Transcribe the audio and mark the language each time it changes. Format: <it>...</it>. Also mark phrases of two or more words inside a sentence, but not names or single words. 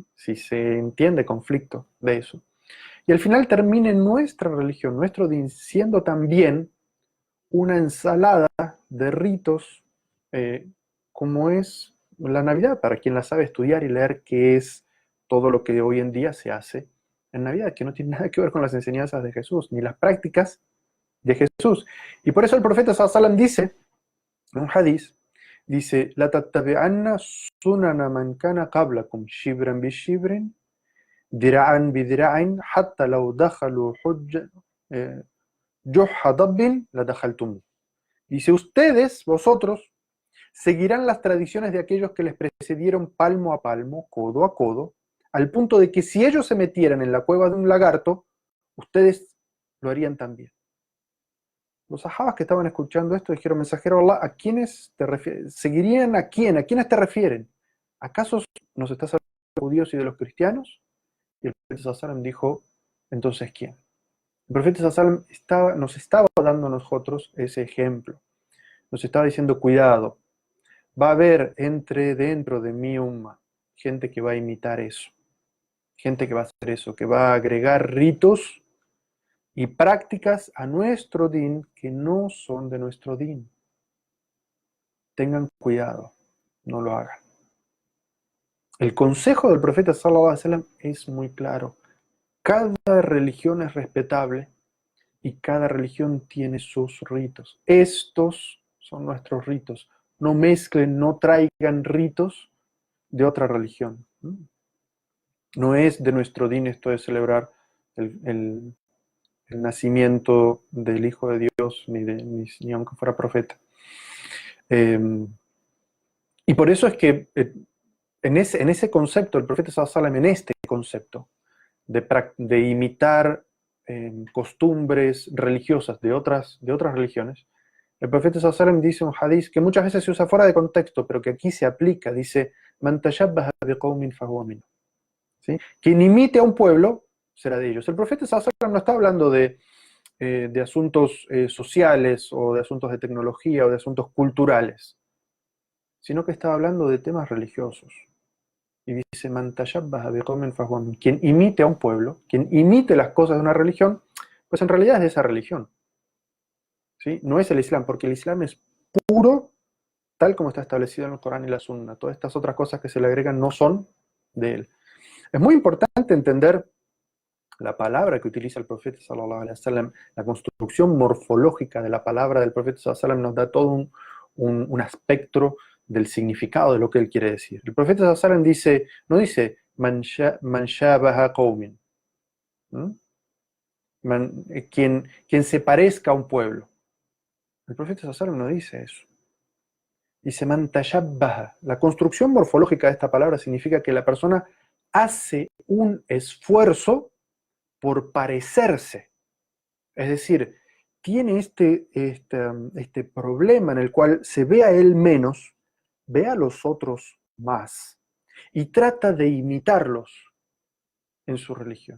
<es>Si se entiende conflicto de eso. Y al final termine nuestra religión, nuestro din, siendo también una ensalada de ritos, como es la Navidad, para quien la sabe estudiar y leer qué es todo lo que hoy en día se hace en Navidad, que no tiene nada que ver con las enseñanzas de Jesús, ni las prácticas de Jesús. Y por eso el profeta</es> <ar>صلى الله عليه وسلم</ar> <es>dice, en un hadith, dice,</es> <ar>لتتبعن سنن من كان قبلكم شبرا بشبر ذراعا بذراع حتى لو دخلوا جحر ضب لدخلتم.</ar> <es>Dice, ustedes, vosotros, seguirán las tradiciones de aquellos que les precedieron palmo a palmo, codo a codo, al punto de que si ellos se metieran en la cueva de un lagarto, ustedes lo harían también. Los sahabas que estaban escuchando esto dijeron, mensajero de Allah, ¿a quiénes te refieres? ¿Seguirían a quién? ¿A quiénes te refieren? ¿Acaso nos estás hablando de los judíos y de los cristianos? Y el profeta</es> <ar>صلى الله عليه وسلم</ar> <es>dijo, entonces ¿quién? El profeta</es> <ar>صلى الله عليه وسلم</ar> <es>nos estaba dando a nosotros ese ejemplo. Nos estaba diciendo, cuidado, va a haber dentro de mi umma gente que va a imitar eso, gente que va a hacer eso, que va a agregar ritos y prácticas a nuestro din que no son de nuestro din. Tengan cuidado, no lo hagan. El consejo del profeta</es> <ar>صلى الله عليه وسلم</ar> <es>es muy claro. Cada religión es respetable y cada religión tiene sus ritos. Estos son nuestros ritos. No mezclen, no traigan ritos de otra religión. No es de nuestro din esto de celebrar el nacimiento del Hijo de Dios, ni aunque fuera profeta. Y por eso es que en ese concepto, el profeta</es> <ar>صلى الله عليه وسلم,</ar> <es>en este concepto de imitar costumbres religiosas de otras religiones, el profeta</es> <ar>صلى الله عليه وسلم</ar> <es>dice un hadith que muchas veces se usa fuera de contexto, pero que aquí se aplica, dice,</es> <ar>من تشبه بقوم فهو منهم.</ar> <es>¿Sí? Quien imite a un pueblo será de ellos. El profeta</es> <ar>صلى الله عليه وسلم</ar> <es>no está hablando de asuntos sociales o de asuntos de tecnología o de asuntos culturales, sino que está hablando de temas religiosos. Y dice,</es> <ar>من تشبه بقوم فهو منهم.</ar> <es>Quien imite a un pueblo, quien imite las cosas de una religión, pues en realidad es de esa religión. ¿Sí? No es el Islam, porque el Islam es puro, tal como está establecido en el Corán y la Sunna. Todas estas otras cosas que se le agregan no son de él. Es muy importante entender la palabra que utiliza el profeta</es> <ar>صلى الله عليه وسلم,</ar> <es>la construcción morfológica de la palabra del profeta</es> <ar>صلى الله عليه وسلم</ar> <es>nos da todo un aspecto del significado de lo que él quiere decir. El profeta</es> <ar>صلى الله عليه وسلم</ar> <es>dice, no dice</es> <ar>من شابه قوم,</ar> <es>quien se parezca a un pueblo. El profeta</es> <ar>صلى الله عليه وسلم</ar> <es>no dice eso. Dice</es> <ar>من تشبه.</ar> <es>La construcción morfológica de esta palabra significa que la persona hace un esfuerzo por parecerse. Es decir, tiene este problema en el cual se ve a él menos, ve a los otros más y trata de imitarlos en su religión.</es>